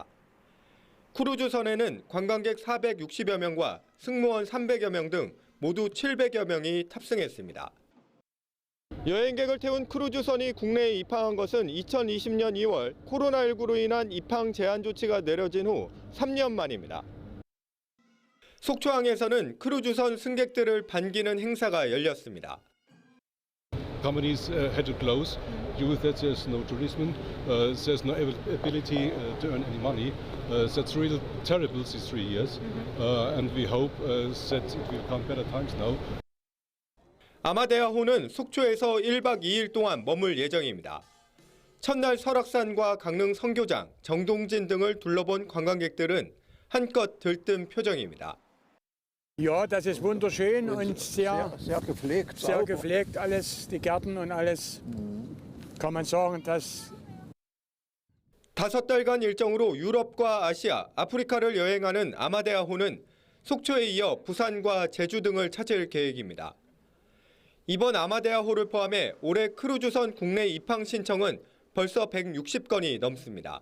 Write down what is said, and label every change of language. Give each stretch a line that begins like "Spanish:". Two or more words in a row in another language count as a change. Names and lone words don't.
Korean: 크루즈선에는 관광객 460여 명과 승무원 300여 명 등 모두 700여 명이 탑승했습니다. 여행객을 태운 크루즈선이 국내에 입항한 것은 2020년 2월 코로나19로 인한 입항 제한 조치가 내려진 후 3년 만입니다. 속초항에서는 크루즈선 승객들을 반기는 행사가 열렸습니다.
English: Companies had to close due that there's no tourism, there's no ability to earn any money. That's really terrible these 3 years, and we hope that it will come better times now.
Korean: 아마데아호는 속초에서 1박 2일 동안 머물 예정입니다. 첫날 설악산과 강릉 선교장, 정동진 등을 둘러본 관광객들은 한껏 들뜬 표정입니다.
German: Ja, das ist wunderschön und sehr gepflegt alles, die Gärten und alles. Kann man sagen, dass
Korean: 5달간 일정으로 유럽과 아시아, 아프리카를 여행하는 아마데아호는 속초에 이어 부산과 제주 등을 찾을 계획입니다. 이번 아마데아호를 포함해 올해 크루즈선 국내 입항 신청은 벌써 160건이 넘습니다.